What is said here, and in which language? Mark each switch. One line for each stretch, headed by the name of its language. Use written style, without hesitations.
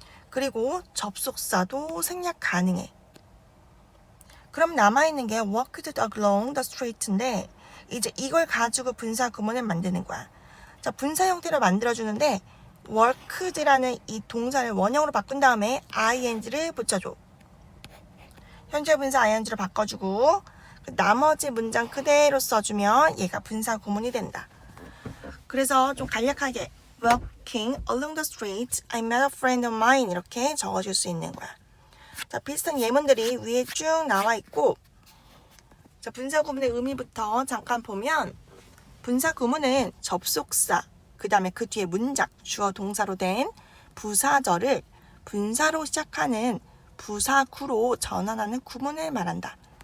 Korean: 그리고 접속사도 생략 가능해. 그럼 남아있는 게
English: walked along the street
Korean: 인데, 이제 이걸 가지고 분사 구문을 만드는 거야. 자, 분사 형태로 만들어주는데 worked라는 이 동사를 원형으로 바꾼 다음에 ing를 붙여줘. 현재 분사 ing로 바꿔주고 나머지 문장 그대로 써주면 얘가 분사 구문이 된다. 그래서 좀 간략하게
English: walking along the street, I met a friend of mine
Korean: 이렇게 적어줄 수 있는 거야. 자, 비슷한 예문들이 위에 쭉 나와 있고, 자, 분사 구문의 의미부터 잠깐 보면, 분사 구문은 접속사, 그 다음에 그 뒤에 문장, 주어 동사로 된 부사절을 분사로 시작하는 부사구로 전환하는 구문을 말한다.